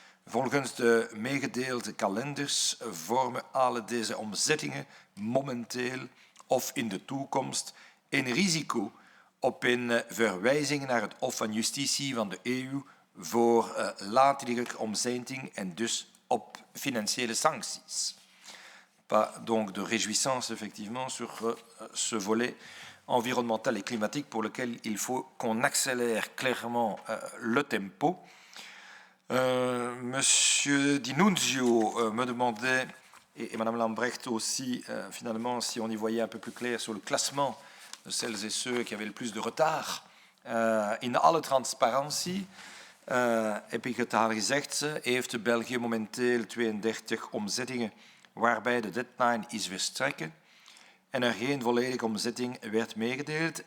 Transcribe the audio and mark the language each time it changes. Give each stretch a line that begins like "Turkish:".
Dutch: Volgens de meegedeelde kalenders vormen alle deze omzettingen momenteel of in de toekomst een risico op een verwijzing naar het Hof van Justitie van de EU voor latere omzetting en dus op financiële sancties.
French: Pas donc de réjouissance effectivement sur ce volet environnemental et climatique pour lequel il faut qu'on accélère clairement le tempo. Monsieur Di Nunzio me demandait, et Madame Lambrecht aussi, finalement, si on y voyait un peu plus clair sur le classement de celles et ceux qui avaient le plus de retard.
Dutch: In alle transparantie heb ik het haar gezegd, heeft België momenteel 32 omzettingen waarbij de deadline is verstreken en er geen volledige omzetting werd meegedeeld.